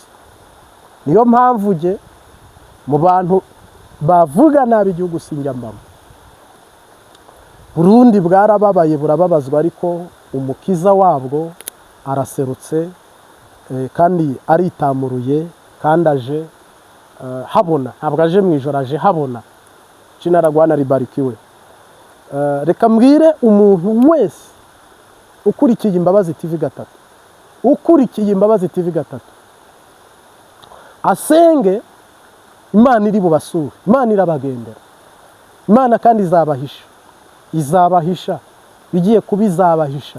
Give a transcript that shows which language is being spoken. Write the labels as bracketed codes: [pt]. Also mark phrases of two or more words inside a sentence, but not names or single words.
[rn] Niyo mpamvu je mu bantu bavuga nabi igihugu sinjya mbamo. Burundi bwarababaye burababazwa, ariko umukiza wabwo araserutse kandi aritamuruye, kandi aje habona, ntabwo aje mu ijoro, aje habona. [sw] Jina la Bwana libarikiwe. [rn] Reka mbwire umuntu wese ukurikiye Imbabazi TV gatatu, ukurikiye Imbabazi TV gatatu, asenge Imana iri bubasure, Imana irabagendera, Imana kandi izabahisha, bigiye kuba izabahisha.